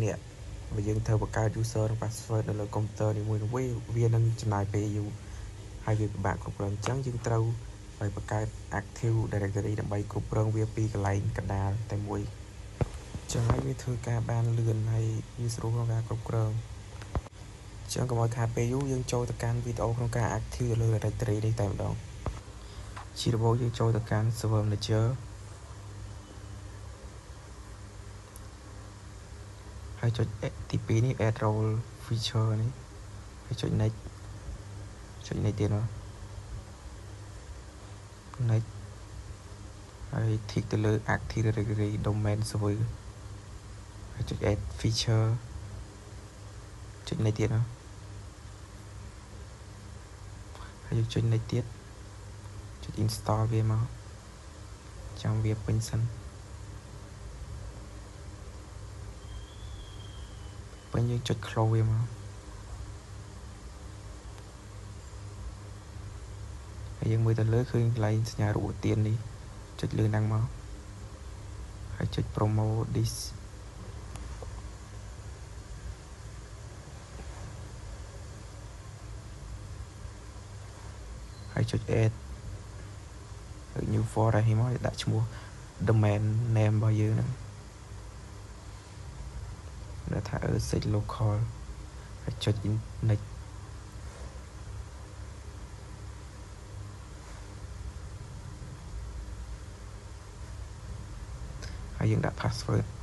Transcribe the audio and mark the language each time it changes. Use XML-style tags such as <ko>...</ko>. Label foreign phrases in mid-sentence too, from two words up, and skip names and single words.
<km>នាក់បើយើងត្រូវបង្កើត user និង password នៅលើកុំព្យូទ័រនីមួយៗវានឹងចំណាយពេលយូរហើយវាពិបាកគ្រប់គ្រងអញ្ចឹងយើងត្រូវឲ្យបង្កើត</km> <en>Active Directory</en> <km>ដើម្បីគ្រប់គ្រងវាពីកន្លែងកណ្ដាលតែមួយចឹងហើយវាធ្វើការបានលឿនហើយវាស្រួលក្នុងការគ្រប់គ្រងចឹងកុំឲ្យខាតពេលយូរយើងចូលទៅកាន់វីដេអូក្នុងការ Active លើ Directory នេះតែម្ដងជារបបយើងចូលទៅកាន់</km> <en>server manager</en> <km>ហើយចុចទី2នេះ</km> <en>add role feature</en> <km>នេះហើយចុច next ទៀតមក next ហើយ tick ទៅលើ</km> <en>Active Directory domain server</en> <km>ហើយចុច</km> <en>add feature</en> <km>ចុច next ទៀតមកហើយចុច next ទៀតចុច install វាមកចាំវាពេញសិន ពេញយើងចុច close វាមកហើយយើងមើលទៅលើឃើញកន្លែងសញ្ញារូបទាននេះចុចលើហ្នឹងមកហើយចុច</km> <en>promote this</en> <km>ហើយចុច</km> <en>add new folder</en> <km>ឲ្យមកដាក់ឈ្មោះ</km> <en>domain name</en> <km>របស់យើងហ្នឹង ដែលថា</km> <en>set local</en> <km>ហើយចុច next ហើយយើងដាក់ password</km>